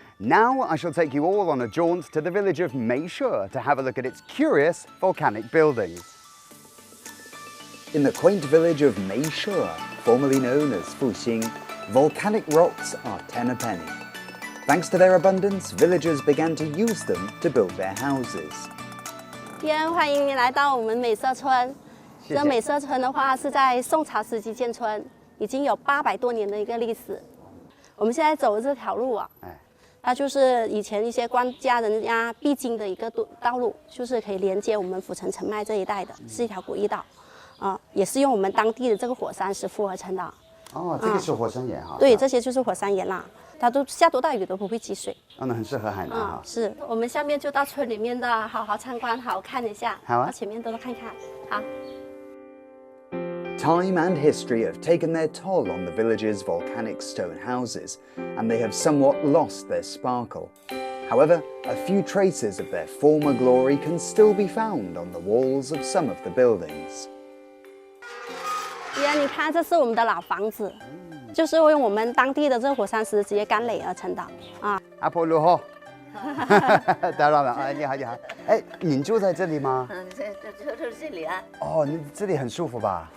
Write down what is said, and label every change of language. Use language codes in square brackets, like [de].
[en] Now I shall take you all on a jaunt to the village of Meishe to have a look at its curious volcanic buildings. In the quaint village of Meishe, formerly known as Fuxing, volcanic rocks are 10 a penny. Thanks to their abundance, villagers began to use them to build their houses. [zh] 欢迎你来到我们美舍村。谢谢。这美舍村的话是在宋朝时期建村，已经有800多年的一个历史。我们现在走的这条路啊，它就是以前一些官家人家必经的一个道路，就是可以连接我们府城澄迈这一带的，是一条古驿道，也是用我们当地的这个火山石覆而成的。哦，这个是火山岩哈。对，这些就是火山岩啦。它都下多大雨都不会积水，那很适合海南哈。是我们下面就到村里面的，好好参观，好好看一下。好啊，到前面都看看。好。 [en] Time and history have taken their toll on the village's volcanic stone houses, and they have somewhat lost their sparkle. However, a few traces of their former glory can still be found on the walls of some of the buildings. [zh] 你看，这是我们的老房子。就是用我们当地的这个火山石直接干垒而成的啊。阿婆你好，打扰了，哎，你好你好，哎，您住在这里吗？就是这里啊。哦，你这里很舒服吧？